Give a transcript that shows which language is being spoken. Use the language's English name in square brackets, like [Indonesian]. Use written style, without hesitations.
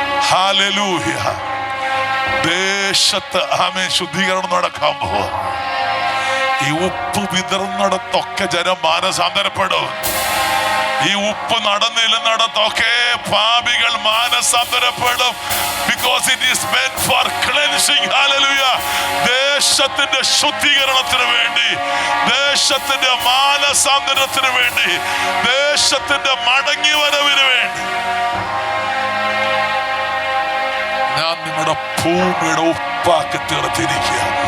[Malayalam] Hallelujah. ദേശത്ത് ആമേ ശുദ്ധീകരണം നടക്കാൻ പോവുക. ഈ ഉപ്പ് വിതറുന്നിടത്തൊക്കെ ജനം മാനസാന്തരപ്പെടും. ഈ ഉപ്പ് നടന്നില്ലെന്നിടത്തൊക്കെ പാപികൾ മാനസാന്തരപ്പെടും. [English] Because it is meant for cleansing. Hallelujah. [Malayalam] ദേശത്തിന്റെ ശുദ്ധീകരണത്തിന് വേണ്ടി, ദേശത്തിന്റെ മാനസാന്തരത്തിന് വേണ്ടി, ദേശത്തിന്റെ മടങ്ങി വരവിന് വേണ്ടി ഞാൻ നിങ്ങളുടെ ഭൂമിയുടെ ഉപ്പാക്കി തീർത്തിരിക്കുക.